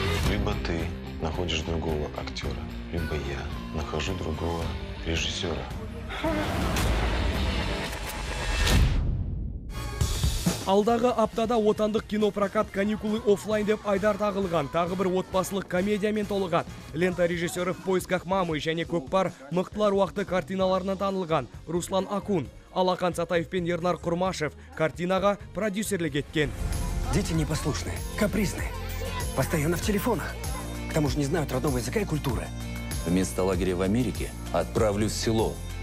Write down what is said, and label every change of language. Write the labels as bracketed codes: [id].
[ru] Либо ты находишь другого актера, либо я нахожу другого режиссера. [kk] Алдағы аптада отандық кинопрокат каникулы оффлайн деп айдар тағылған тағы бір отбасылық комедиямен толығады. Лента режиссері «В поисках мамы» және «Көкпар» мықтылар уақыты картиналарынан танылған Руслан Акун. Алақан Сатаев пен Ернар Құрмашев картинаға продюсерлік еткен. [ru] Дети непослушные, капризные, постоянно в телефонах. К тому же не знают родного языка и культуры. Вместо лагеря в Америке отправлюсь в село.